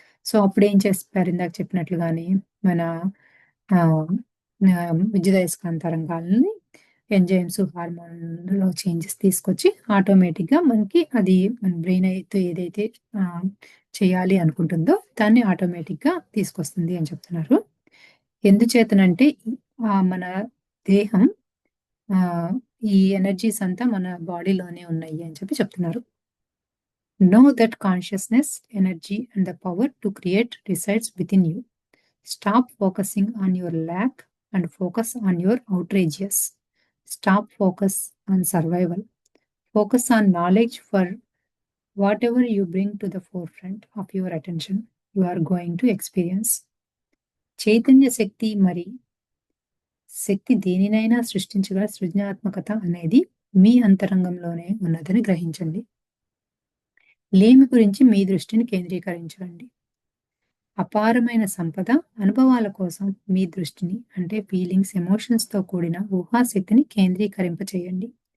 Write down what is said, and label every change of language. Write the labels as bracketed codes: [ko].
[te] So, అప్పుడేం చెప్పారు ఇందాక చెప్పినట్లుగానే మన ఆహ్, విద్యుదయస్కాంత తరంగాలని ఎంజైమ్స్, హార్మోన్‌లో చేంజెస్ తీసుకొచ్చి ఆటోమేటిక్‌గా మనకి అది మన బ్రెయిన్ అయితే ఏదైతే ఆహ్, చేయాలి అనుకుంటుందో దాన్ని ఆటోమేటిక్‌గా తీసుకొస్తుంది అని చెప్తున్నారు. ఎందుచేతనంటే మన దేహం ఆహ్, ఈ ఎనర్జీస్ అంతా మన బాడీలోనే ఉన్నాయి అని చెప్తున్నారు. [en] Know that consciousness, energy, and the power to create resides within you. Stop focusing on your lack and focus on your outrageous. Stop focus on survival. Focus on knowledge for whatever you bring to the forefront of your attention, you are going to experience. [te] Chaitanya శక్తి మరి శక్తి దేనినైనా సృష్టించగల సృజనాత్మకత అనేది మీ అంతరంగంలోనే ఉన్నదని గ్రహించండి. లేమి గురించి మీ దృష్టిని కేంద్రీకరించండి. అపారమైన సంపద, అనుభవాల కోసం మీ దృష్టిని అంటే ఫీలింగ్స్, ఎమోషన్స్‌తో కూడిన ఊహాశక్తిని కేంద్రీకరింపచేయండి.